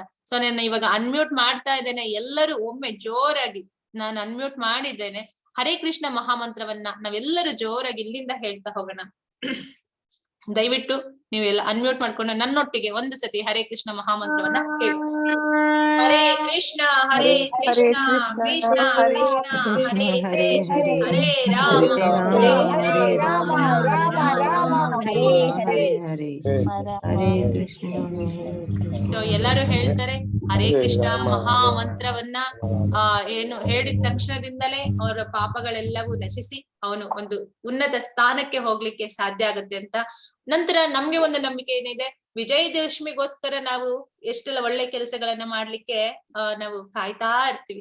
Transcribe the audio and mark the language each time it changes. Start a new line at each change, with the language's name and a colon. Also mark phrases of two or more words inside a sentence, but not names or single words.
Kannada: ಸೊ ನಾನು ಇವಾಗ ಅನ್ಮ್ಯೂಟ್ ಮಾಡ್ತಾ ಇದ್ದೇನೆ, ಎಲ್ಲರೂ ಒಮ್ಮೆ ಜೋರಾಗಿ ನಾನು ಅನ್ಮ್ಯೂಟ್ ಮಾಡಿದ್ದೇನೆ. ಹರೇ ಕೃಷ್ಣ ಮಹಾಮಂತ್ರವನ್ನ ನಾವೆಲ್ಲರೂ ಜೋರಾಗಿ ಇಲ್ಲಿಂದ ಹೇಳ್ತಾ ಹೋಗೋಣ. ದಯವಿಟ್ಟು ನೀವೆಲ್ಲ ಅನ್ಮ್ಯೂಟ್ ಮಾಡ್ಕೊಂಡು ನನ್ನೊಟ್ಟಿಗೆ ಒಂದು ಸತಿ ಹರೇ ಕೃಷ್ಣ ಮಹಾಮಂತ್ರವನ್ನ ಹೇಳಿ. ಹರೇ ಕೃಷ್ಣ ಹರೇ ಕೃಷ್ಣ ಕೃಷ್ಣ ಕೃಷ್ಣ ಹರೇ ಹರೇ ಹರೇ ರಾಮ ಹರೇ ರಾಮ ರಾಮ ಹರೇ ಹರೇ. ಸೊ ಎಲ್ಲರೂ ಹೇಳ್ತಾರೆ ಹರೇ ಕೃಷ್ಣ ಮಹಾಮಂತ್ರವನ್ನ ಏನು ಹೇಳಿದ ತಕ್ಷಣದಿಂದಲೇ ಅವರ ಪಾಪಗಳೆಲ್ಲವೂ ನಶಿಸಿ ಅವನು ಒಂದು ಉನ್ನತ ಸ್ಥಾನಕ್ಕೆ ಹೋಗ್ಲಿಕ್ಕೆ ಸಾಧ್ಯ ಆಗುತ್ತೆ ಅಂತ. ನಂತರ ನಮ್ಗೆ ಒಂದು ನಂಬಿಕೆ ಏನಿದೆ, ವಿಜಯದಶಮಿಗೋಸ್ಕರ ನಾವು ಎಷ್ಟೆಲ್ಲ ಒಳ್ಳೆ ಕೆಲಸಗಳನ್ನ ಮಾಡ್ಲಿಕ್ಕೆ ನಾವು ಕಾಯ್ತಾ ಇರ್ತೀವಿ.